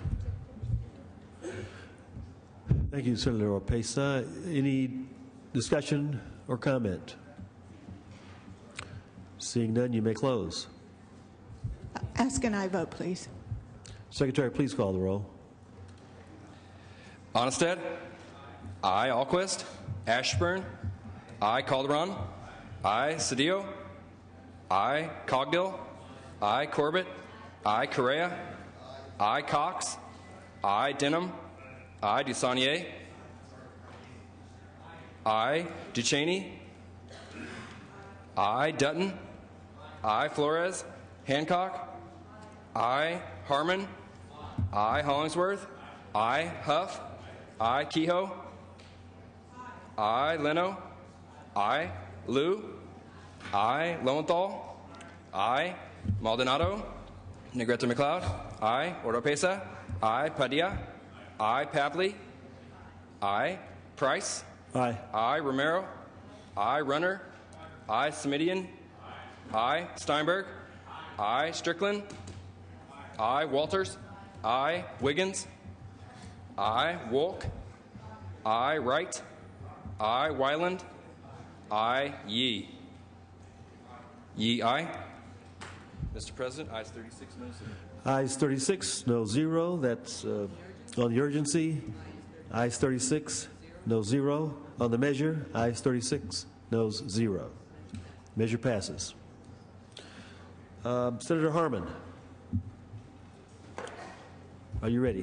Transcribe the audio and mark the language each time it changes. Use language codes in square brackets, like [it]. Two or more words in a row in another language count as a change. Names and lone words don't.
[en] Thank you, Senator Oropesa. Any discussion or comment? Seeing none, you may close. Ask an aye vote, please. Secretary, please call the roll. Onnested. Aye. Alquist. Ashburn. Aye. Calderon. Aye. Cedillo. Aye. Cogdill. Aye. Corbett. Aye. Correa. Aye. Cox. Aye. Denham. Aye. DeSaulnier. Aye. Ducheney. Aye. Dutton. Aye. Flores. Hancock. Aye. Harmon. Aye. Hollingsworth. Aye. Huff. Aye. Kehoe. Aye. Leno. Aye. Lou. I. Lowenthal. I. Maldonado. Negrete McLeod. I. Oropesa. I. Padilla. I. Pavley. I. Price. Aye. I. Romero. I. Runner. I. Semidian. I. Steinberg. I. Strickland. I. Walters. I. Wiggins. I. Wolk. I. Wright. I. Wyland. I. Yee. Yee, aye. Mr. President, ayes 36, no 0. Ayes 36, no 0. That's on the urgency. Ayes 36, no 0. On the measure, ayes 36, no 0. Measure passes. Senator Harman, are you ready?